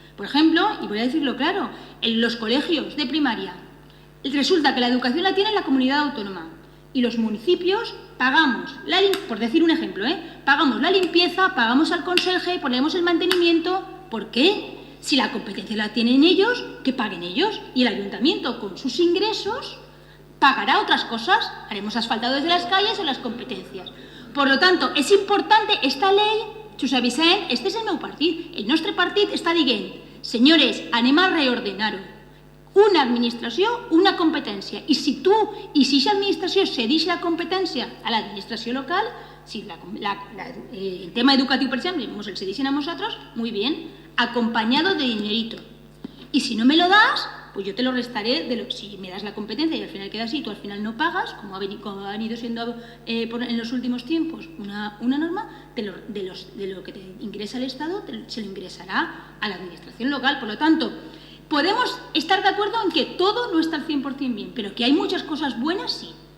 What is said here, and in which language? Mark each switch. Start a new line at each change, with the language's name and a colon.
Spanish: Por ejemplo, y voy a decirlo claro, en los colegios de primaria, resulta que la educación la tiene la comunidad autónoma y los municipios pagamos, por decir un ejemplo, pagamos la limpieza, pagamos al conserje, ponemos el mantenimiento. ¿Por qué? Si la competencia la tienen ellos, que paguen ellos. Y el ayuntamiento, con sus ingresos, pagará otras cosas. Haremos asfaltados de las calles o las competencias. Por lo tanto, és importante esta ley, Josep Vicent, este
Catalan: és el meu partit. El nostre partit està dient, senyores, anem a reordenar-ho. Una administració, una competència. I si aquesta administració cedeix la competència a l'administració local, si el tema educatiu, per exemple, ens el cedeixen a nosaltres,
Spanish: muy bien, acompañado de dinerito. Y si no me lo das, pues yo te lo restaré, si me das la competencia y al final queda así, tú al final no pagas, como ha venido siendo en los últimos tiempos una norma, de lo que te ingresa el Estado, se lo ingresará a la administración local. Por lo tanto, podemos estar de acuerdo en que todo no está al 100% bien, pero que hay muchas cosas buenas, sí.